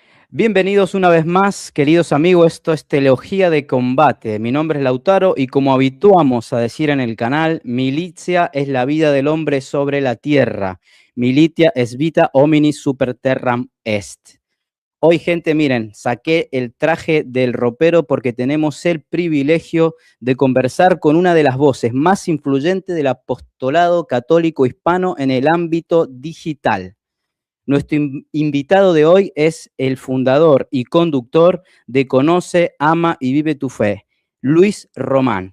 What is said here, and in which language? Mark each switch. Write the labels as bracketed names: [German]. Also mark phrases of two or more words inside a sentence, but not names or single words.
[Spanish] Bienvenidos una vez más, queridos amigos. Esto es Teología de Combate. Mi nombre es Lautaro y como habituamos a decir en el canal, militia es la vida del hombre sobre la tierra. [Latin] Militia es vita homini super terram est. [Spanish] Hoy, gente, miren, saqué el traje del ropero porque tenemos el privilegio de conversar con una de las voces más influyentes del apostolado católico hispano en el ámbito digital. Nuestro invitado de hoy es el fundador y conductor de Conoce, Ama y Vive tu Fe, Luis Román.